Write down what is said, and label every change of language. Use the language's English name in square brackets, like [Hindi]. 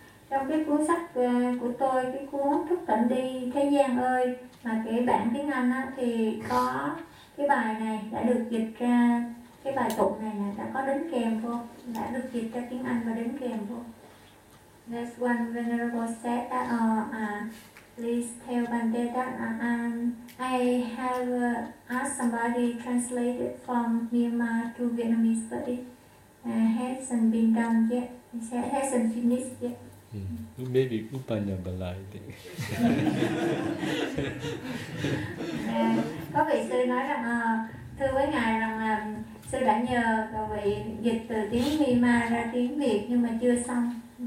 [Vietnamese] Trong cái cuốn sách của tôi, cái cuốn Thức Tỉnh Đi Thế Gian Ơi, mà cái bản tiếng Anh á, thì có cái bài này đã được dịch ra, cái bài tụng này là đã có đính kèm vô, đã được dịch ra tiếng Anh và đính kèm vô. [English] That's one venerable set that please tell Bande that I have asked somebody translate it from Myanmar to Vietnamese, but it hasn't been done yet. It hasn't finished yet. Maybe Upanyabala, I think. [Vietnamese] Có vị sư nói rằng, thưa với ngài rằng sư đã nhờ các vị dịch từ tiếng Myanmar ra tiếng Việt nhưng mà chưa xong.